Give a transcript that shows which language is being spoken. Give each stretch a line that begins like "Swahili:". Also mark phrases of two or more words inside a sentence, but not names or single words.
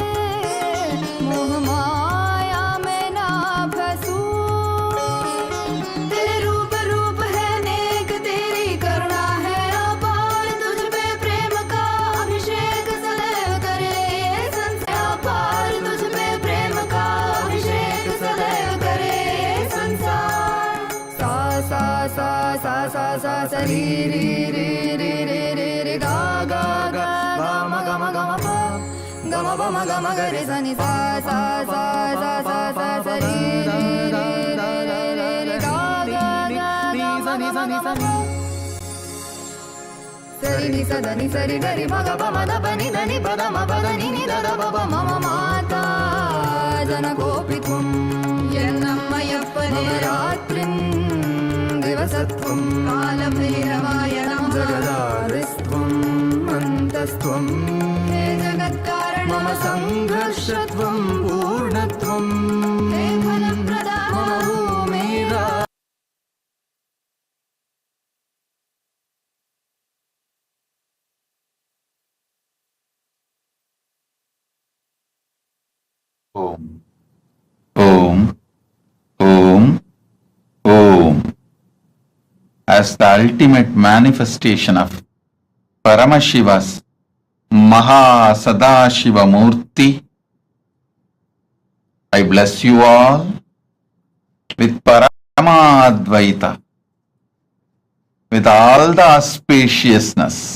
Hindi: मोह माया में ना फंसूं, तेरे रूप रूप है नेक, तेरी करुणा है अपार, तुझ पे प्रेम का अभिषेक सदैव करे ये संसार। अपार तुझ पे प्रेम का अभिषेक सदैव करे ये संसार। सा सा सा सा सा सा सा री री री री री री री गा गा गा गा म ग म ग म प ग म प म ग म ग रे सा नि सा सा सा सा सा सा सा री री री री री री गा गा गा गा सा नि सा नि सा नि सरि नि स द नि सरि ग रि म ग प म द प नि द नि प द म प द नि नि द द प प म म
Sanskrit: माता जनकोऽपि त्वं, मम रात्रिं दिवसत्वं, कालभैरवाय नमः, जगदादिस्त्वम् अन्तस्त्वं, हे जगत्कारण मम संघर्षत्वं पूर्णत्वं, हे फलप्रदा मम भूमिरा। Om, Om, Om, Om.
English: As the ultimate manifestation of Paramashiva's MahaSadashiva Murthy, I bless you all with Paramadvaita, with all the spaciousness,